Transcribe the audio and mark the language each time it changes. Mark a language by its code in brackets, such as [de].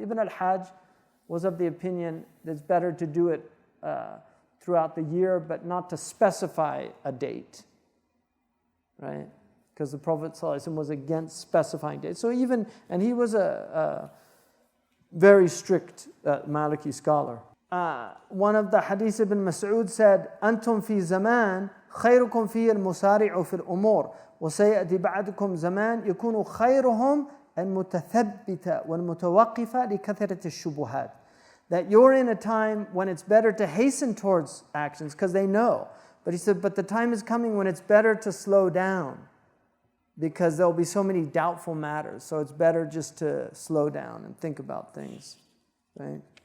[en] Ibn al-Hajj was of the opinion that it's better to do it throughout the year, but not to specify a date. Right? Because the Prophet ﷺ was against specifying dates. So and he was a very strict Maliki scholar. One of the hadith Ibn Mas'ud said, [ar] أنتم في زمان خيركم فيه المسارع في الأمور وسيأتي بعدكم زمان يكون خيرهم المتثبت والمتوقف لكثرة الشبهات. [en] That you're in a time when it's better to hasten towards actions because they know. But he said, but the time is coming when it's better to slow down because there'll be so many doubtful matters. So it's better just to slow down and think about things, right?